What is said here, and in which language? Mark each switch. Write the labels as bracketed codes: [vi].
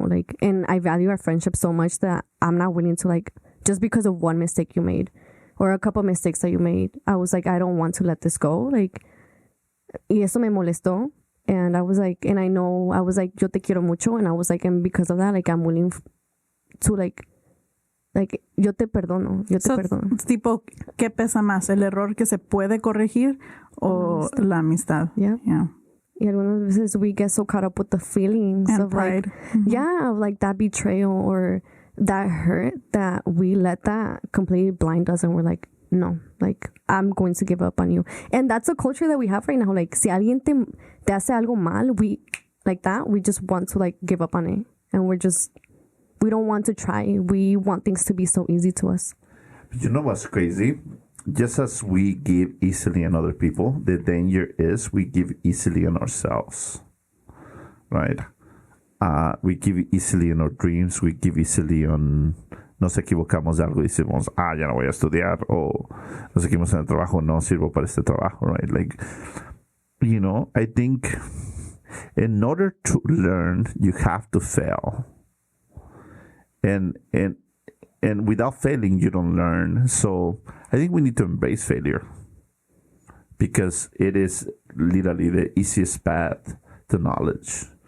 [en] Like, and I value our friendship so much that I'm not willing to, like, just because of one mistake you made or a couple mistakes that you made, I was like, I don't want to let this go. Like, [es] y eso me molestó. [en] And I was like, and I was like, [es] yo te quiero mucho. [en] And I was like, and because of that, like, I'm willing to, like, [es] yo te perdono. [en] It's [es] tipo, ¿qué pesa más? ¿El error que se puede corregir o la amistad? [en] Yeah. [es] Y algunas veces [en] we get so caught up with the feelings and of pride. Like, of like that betrayal or that hurt that we let that completely blind us and we're like, no, like, I'm going to give up on you. And that's a culture that we have right now. Like, [es] si alguien te hace algo mal, [en] we just want to, like, give up on it. And we don't want to try. We want things to be so easy to us. You know what's crazy? Just as we give easily on other people, the danger is we give easily on ourselves. Right? We give easily on our dreams. We give easily on... [es] Nos equivocamos de algo y decimos, ya no voy a estudiar. O nos equivocamos en el trabajo, no sirvo para este trabajo. [en] Right? Like, you know, I think in order to learn, you have to fail. And without failing, you don't learn. So I think we need to embrace failure because it is literally the easiest path to knowledge.